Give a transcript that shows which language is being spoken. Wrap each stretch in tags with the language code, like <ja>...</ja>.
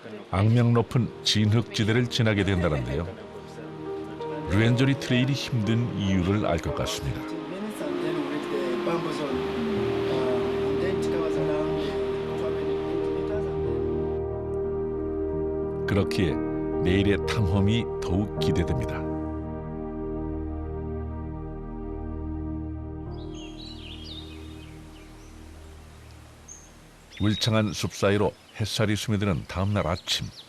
<ko>악명 높은 진흙지대를 지나게 된다는데요. 르엔조리 트레일이 힘든 이유를 알 것 같습니다.</ko> <en>Minutes and then we reach the bamboo zone. And then it covers around 200 meters.</en> <ko>그렇기에 내일의 탐험이 더욱 기대됩니다. 울창한 숲 사이로 햇살이 스며드는 다음 날 아침.</ko>